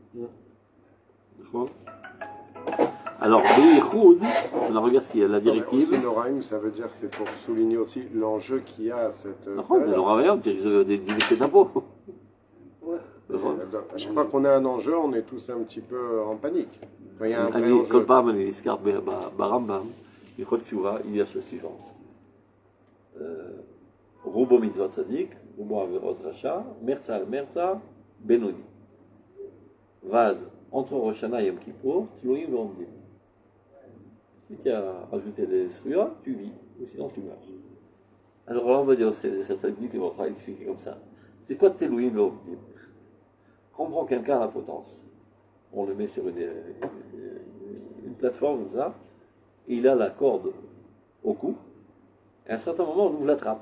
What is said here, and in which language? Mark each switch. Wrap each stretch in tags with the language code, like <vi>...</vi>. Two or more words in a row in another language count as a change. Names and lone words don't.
<fr>Alors, Beichoud, on regarde ce qu'il y a, la directive. Noraim, ça veut dire que c'est pour souligner aussi l'enjeu qu'il y a à cette. Noraim, c'est un pot. À chaque fois qu'on a un enjeu, on est tous un petit peu en panique. Enfin, il y a un vrai enjeu.</fr> <he>כל פעם אני נזכר ברמב"ם, הלכות תשובה,</he> <fr>il y a chose suivante.</fr> <he>רובו מצוות צדיק, רובו עבירות רשע, מרצה על מרצה, בינוני.</he> <fr>ואז, entre Rosh Hashanah et Yom Kippour,</fr> <he>תלויים ועומדים.</he> <fr>Si tu as rajouté des fruits, tu vis, ou sinon tu meurs. Alors là, on va dire, ça dit, on va expliquer comme ça. C'est quoi</fr> <he>תלויים ועומדים?</he> <fr>Quand on prend quelqu'un à la potence, on le met sur une plateforme comme ça, et il a la corde au cou, et à un certain moment, on ouvre la trappe.</fr>